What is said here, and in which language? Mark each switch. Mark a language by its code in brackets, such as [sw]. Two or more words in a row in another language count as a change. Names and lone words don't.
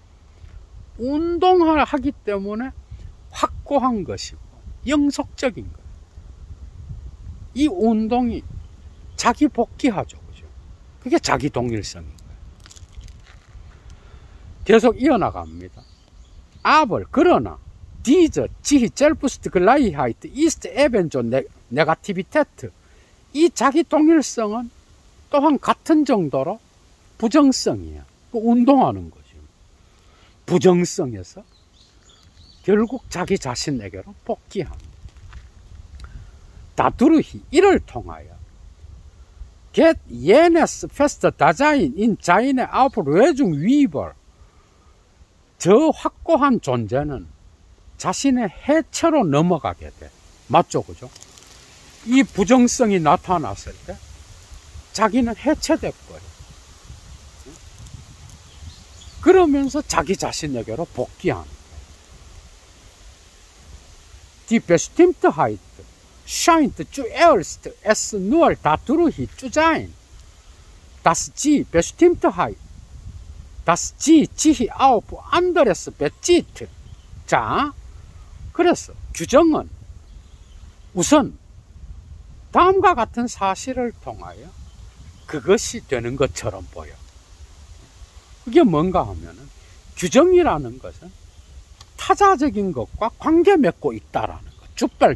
[ko] 운동을 하기 때문에 확고한 것이고 영속적인 거예요. 이 운동이 자기 복귀하죠. 그죠? 그게 자기 동일성인 거예요. 계속 이어나갑니다. 그러나 [de] Diese sich selbst Gleichheit ist ebenso Negativität. [ko] 이 자기 동일성은 또한 같은 정도로 부정성이야. 그 운동하는 거지. 부정성에서 결국 자기 자신에게로 복귀합니다. [de] Dadurch [ko] 이를 통하여 [de] geht jenes feste Dasein in seine Auflösung über. [ko] 저 확고한 존재는 자신의 해체로 넘어가게 돼. 맞죠, 그죠? 이 부정성이 나타났을 때 자기는 해체돼 버려. 그러면서 자기 자신에게로 복귀하는 거예요. [de] Die Bestimmtheit scheint zuerst es nur dadurch zu sein, dass die Bestimmtheit, dass sie sich auf anderes bezieht. [ko] 자, 그래서 규정은 우선 다음과 같은 사실을 통하여 그것이 되는 것처럼 보여. 그게 뭔가 하면은 규정이라는 것은 타자적인 것과 관계 맺고 있다라는 것.